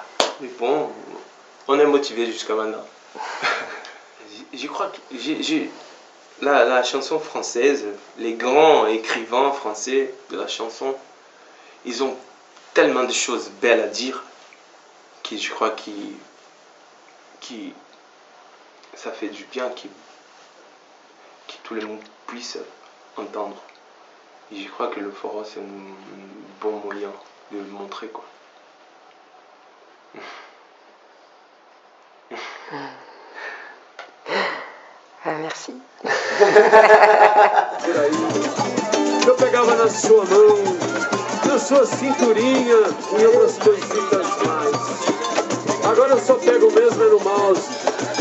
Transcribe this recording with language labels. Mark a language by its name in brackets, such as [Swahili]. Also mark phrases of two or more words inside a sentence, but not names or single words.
[French] Mais bon, on est motivé jusqu'à maintenant. Je crois que la chanson française, les grands écrivains français de la chanson, ils ont tellement de choses belles à dire que je crois que ça fait du bien que tout le monde puisse entendre. Et je crois que le forum, c'est un bon moyen de le montrer, quoi. Merci. [Portuguese] Eu pegava na sua mão, na sua cinturinha e outras coisitas mais. Agora eu só pego mesmo no mouse.